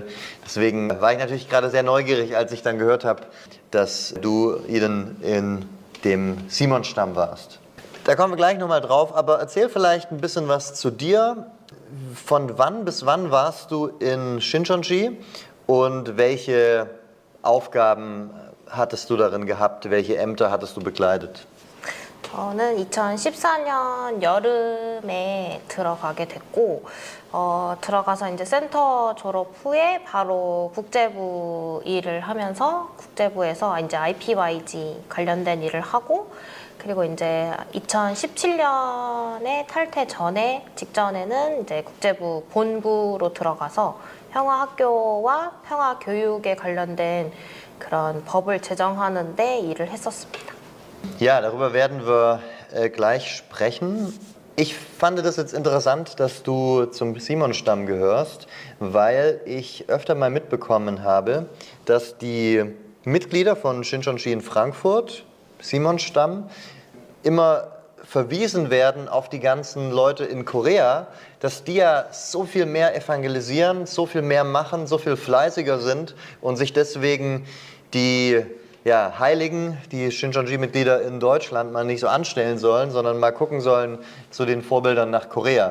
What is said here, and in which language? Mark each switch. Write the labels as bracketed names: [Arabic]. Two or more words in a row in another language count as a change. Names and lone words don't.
[German] Deswegen war ich natürlich gerade sehr neugierig, als ich dann gehört habe, dass du in dem Simon-Stamm warst. Da kommen wir gleich nochmal drauf, aber erzähl vielleicht ein bisschen was zu dir. Von wann bis wann warst du in Shincheonji und welche Aufgaben hattest du darin gehabt, welche Ämter hattest du bekleidet? [Korean] 저는 2014년 여름에 들어가게 됐고 들어가서 이제 센터 졸업 후에 바로 국제부 일을 하면서 국제부에서 이제 IPYG 관련된 일을 하고 그리고 이제 2017년에 탈퇴 직전에는 이제 국제부 본부로 들어가서 평화학교와 평화교육에 관련된 그런 법을 제정하는 데 일을 했었습니다. [German] Ja, darüber werden wir gleich sprechen. Ich fand das jetzt interessant, dass du zum Simon-Stamm gehörst, weil ich öfter mal mitbekommen habe, dass die Mitglieder von Shincheonji in Frankfurt, Simon-Stamm, immer verwiesen werden auf die ganzen Leute in Korea, dass die ja so viel mehr evangelisieren, so viel mehr machen, so viel fleißiger sind und sich deswegen die Heiligen, die Shincheonji-Mitglieder in Deutschland mal nicht so anstellen sollen, sondern mal gucken sollen zu den Vorbildern nach Korea.